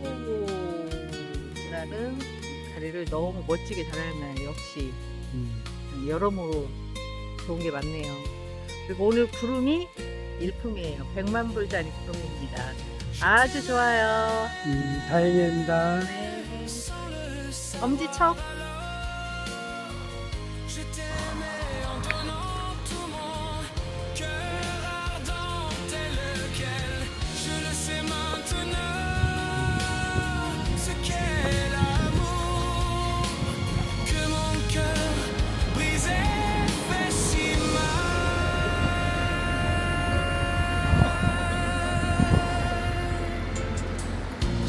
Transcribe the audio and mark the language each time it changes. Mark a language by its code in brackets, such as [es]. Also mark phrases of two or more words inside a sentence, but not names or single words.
[ko] 수도교라는 다리를 너무 멋지게 잘 해놨네요. 역시 여러모로 좋은 게 많네요. 그리고 오늘 구름이 일품이에요. 100만 불짜리 구름입니다. 아주 좋아요. 다행입니다. 네. 엄지척. [fr] Je t'aimais en donnant tout mon cœur ardent tel quel. Je le sais maintenant ce qu'est l'amour, que mon cœur brisé fait si mal.